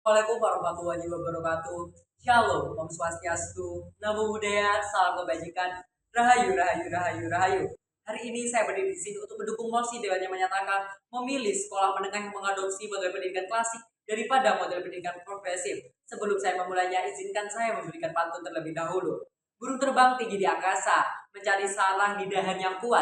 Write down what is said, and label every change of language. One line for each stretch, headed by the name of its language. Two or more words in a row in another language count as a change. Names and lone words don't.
Arabic: السلام عليكم ورحمة الله وبركاته.
Indonesian: Shalom,
Sanskrit: ॐ स्वस्त्यस्तु,
Pali: Namo Buddhaya,
Indonesian: salam kebajikan, Rahayu, Rahayu, Rahayu, Rahayu. Hari ini saya berdiri di sini untuk mendukung mosi Dewan yang menyatakan memilih sekolah menengah yang mengadopsi model pendidikan klasik daripada model pendidikan progresif. Sebelum saya memulainya, izinkan saya memberikan pantun terlebih dahulu. Burung terbang tinggi di angkasa, mencari sarang di dahan yang kuat.